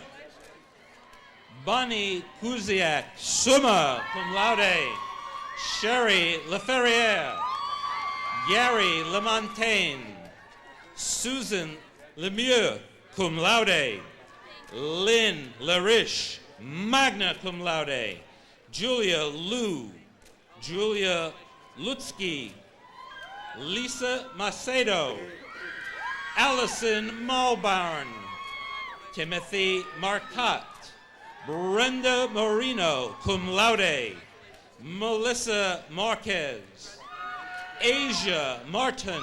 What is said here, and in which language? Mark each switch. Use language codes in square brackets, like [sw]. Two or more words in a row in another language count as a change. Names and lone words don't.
[en] Bonnie Kuziak, [la] summa cum laude. [en] Sherry Leferrier. Gary Lamontagne. Susan Lemieux, [la] cum laude. [en] Lynn Larish, [la] magna cum laude. [en] Julia Liu. Julia Lutsky. Lisa Macedo. Allison Mulbarn. Timothy Marcotte. Brenda Marino, [la] cum laude. [en] Melissa Marquez. Asia Martin.